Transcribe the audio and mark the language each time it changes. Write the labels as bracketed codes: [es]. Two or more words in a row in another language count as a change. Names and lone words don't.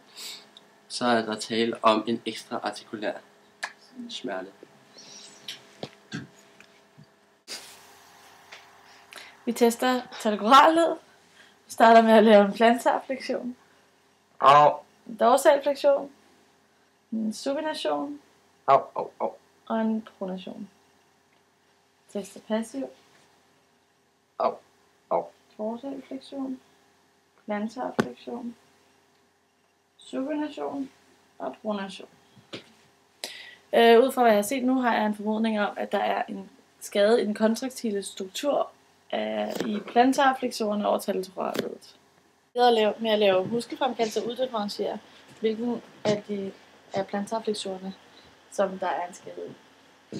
[da] Så er der tale om en ekstra artikulær smerte. Vi tester talgoralled. Vi starter med at lave en plantarflektion. Au. En dorsalflektion. En supination. Au, au, au. Og en pronation. Tester passiv. Au, au. Dorsalflektion. Plantarflektion. Supination. og pronation. Ud fra hvad jeg har set nu, har jeg en formodning om, at der er en skade i den kontraktile struktur i plantarfleksorerne over talatoralledet. Med at lave muskelfremkaldelse og uddifferentiere, hvilken af plantarfleksorerne, som der er en skade i.